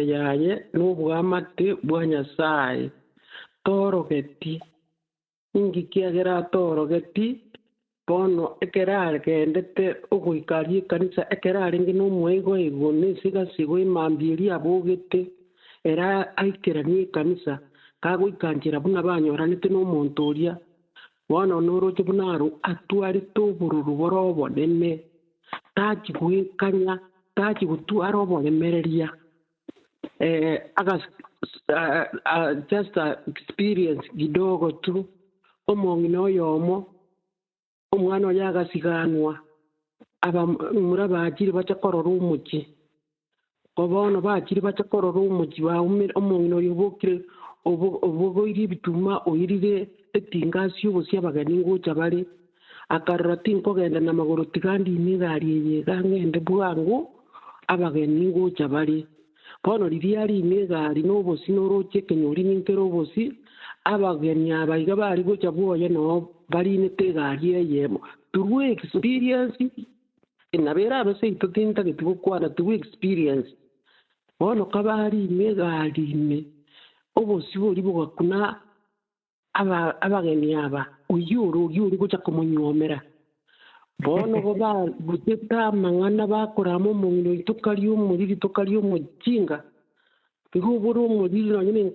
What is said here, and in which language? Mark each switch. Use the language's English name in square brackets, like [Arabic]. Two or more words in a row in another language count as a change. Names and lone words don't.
[Gusii] yaye n'obwamate bwa Nyasaye torogeti ingikiagera torogeti bono ekerare kendete ogoikaria ekanisa ekerare ngi n'omweigo igo nesigasigo emambiri abogete era aikerania ekanisa kagoikanchera buna banyoranete n'omonto oria bono noroche buna aro atwarete obororo boro obonene tachigwekanya tachigotwara oboremereria [English] just experience [Swahili] kidogo tu [Gusii] omong'ina oyomo omwana oyo agasiganwa abamura bachire bacha korora omochi bono bachire bacha korora omochi baumire omong'ina oyo obokire obogoire ebituma oirire etingasi obosia abageni ngocha bare akarora tinkogenda na magoro tigandine egari eyega ng'ende bwangu abageni ngocha bare bono riria rine egari n'obosi noroche ekenyori ninkere obosi abageni abaiga bari gocha bwoye no barinete egari eyemo [English] through experience [Gusii] nabera abaseito tintagete gokwana [English] through experience [Gusii] bono kabarine egarine obosi bori bogakuna abageni aba oyoro gocha komonyomera bono goba guteta amang'ana bakoramo omong'ina oito kari omoriri tokari omochinga igo obore omoriri nonye na